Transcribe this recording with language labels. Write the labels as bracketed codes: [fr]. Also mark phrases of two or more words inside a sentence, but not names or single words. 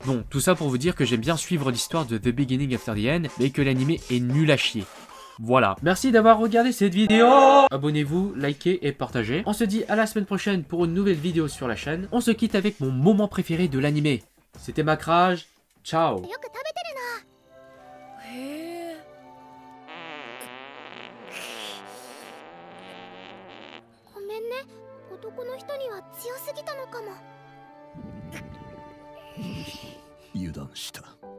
[fr] Bon, tout ça pour vous dire que j'aime bien suivre l'histoire de The Beginning After the End, mais que l'animé est nul à chier. Voilà. Merci d'avoir regardé cette vidéo. Abonnez-vous, likez et partagez. On se dit à la semaine prochaine pour une nouvelle vidéo sur la chaîne. On se quitte avec mon moment préféré de l'animé. C'était Macrage. Ciao. [ja] 男の人には強すぎたのかも。油断した。